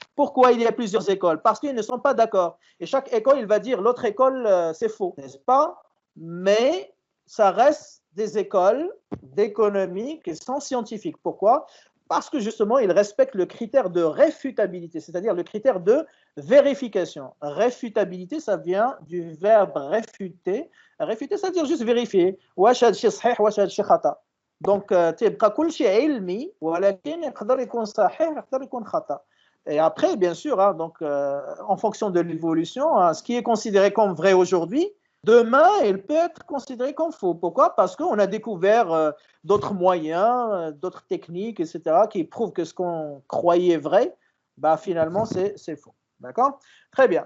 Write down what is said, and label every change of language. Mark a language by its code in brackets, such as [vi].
[fr] Pourquoi il y a plusieurs écoles? Parce qu'ils ne sont pas d'accord. Et chaque école, il va dire l'autre école, c'est faux, n'est-ce pas? Mais ça reste des écoles d'économie qui sont scientifiques. Pourquoi? Parce que justement, ils respectent le critère de réfutabilité, c'est-à-dire le critère de vérification. Réfutabilité, ça vient du verbe réfuter. Réfuter, ça veut dire juste vérifier. [ar] واش هذا الشيء صحيح واش هذا الشيء خطأ. Donc تبقى كل شيء علمي ولكن يقدر يكون صحيح يقدر يكون خطأ. [fr] Et après, bien sûr, hein, donc, en fonction de l'évolution, hein, ce qui est considéré comme vrai aujourd'hui, demain, il peut être considéré comme faux. Pourquoi? Parce qu'on a découvert d'autres moyens, d'autres techniques, etc., qui prouvent que ce qu'on croyait vrai, bah, finalement, c'est faux. D'accord? Très bien.